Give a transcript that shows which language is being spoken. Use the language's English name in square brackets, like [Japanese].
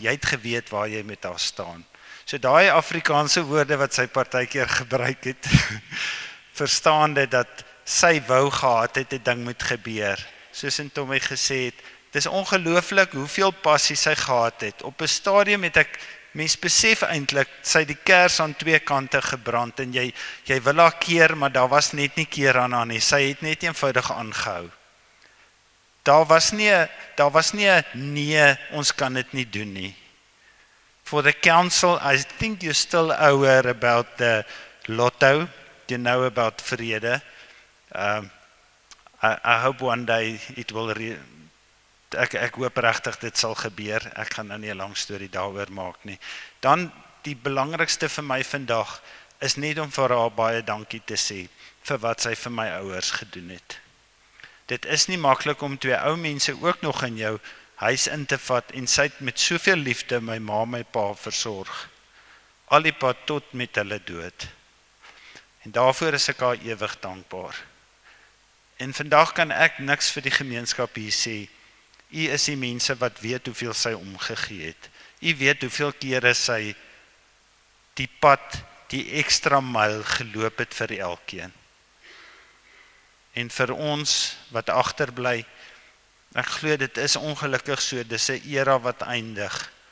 [Afrikaans] Jy het geweet waar jy met haar staan. So daai Afrikaanse woorde wat sy partykeer gebruik het, verstaan dit dat sy wou gehad het 'n ding moet gebeur. Soos in Tommy gesê het, dis ongelooflik hoeveel passie sy gehad het. Op 'n stadium het ek mens besef eintlik sy die kers aan twee kante gebrand en jy wil haar keer, maar daar was net nie keer aan haar nie. Sy het net eenvoudig aangehou. Daar was nie 'n nee, ons kan dit nie doen nie. [English] For the council, I think you still owe her about the lotto, you know, about vrede. I hope one day it will [Afrikaans] ek hoop regtig dit sal gebeur. Ek gaan nou nie 'n lang storie daaroor maak nie. Dan die belangrikste vir my vandag is net om vir haar baie dankie te sê vir wat sy vir my ouers gedoen het. Dit is nie maklik om twee ou mense ook nog in jou huis in te vat en sy het met soveel liefde my ma, my pa versorg. Al die pad tot met hulle dood. En daarvoor is ek haar ewig dankbaar. En vandag kan ek niks vir die gemeenskap hier sê. U is die mense wat weet hoeveel sy omgegee het. U weet hoeveel kere sy die pad, die ekstra myl geloop het vir elkeen. En vir ons wat agterbly, ek glo dit is ongelukkig so, dis 'n era wat eindig.